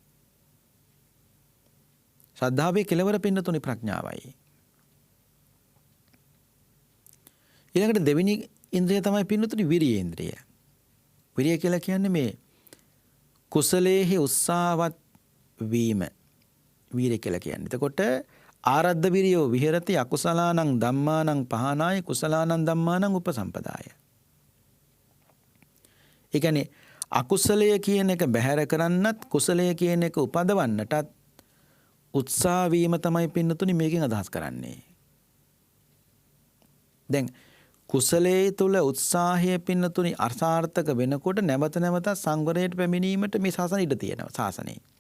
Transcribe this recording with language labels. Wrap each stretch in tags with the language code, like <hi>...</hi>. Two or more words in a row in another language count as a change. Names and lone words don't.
<si>ශ්‍රද්ධාවේ කෙලවර පින්නතුනි ප්‍රඥාවයි. ඊළඟට දෙවෙනි ඉන්ද්‍රිය තමයි පින්නතුනි විරිය ඉන්ද්‍රිය. විරිය කියලා කියන්නේ මේ කුසලයේහි උත්සාහවත් වීම. වීරිය කියලා කියන්නේ.</si> <pi>එතකොට ආරද්ධ විරියෝ විහෙරති අකුසලානං ධම්මානං පහනාය කුසලානං ධම්මානං උපසම්පදාය.</pi> <si>ඒ කියන්නේ අකුසලය කියන එක බැහැර කරන්නත් කුසලය කියන එක උපදවන්නටත් උත්සාහ වීම තමයි පින්නතුනි මේකෙන් අදහස් කරන්නේ. දැන් කුසලයේ තුල උත්සාහය පින්නතුනි අර්ථාර්ථක වෙනකොට නැවත නැවත සංවරයට පැමිණීමට මේ ශාසනය ඉඩ තියෙනවා ශාසනයේ.</si>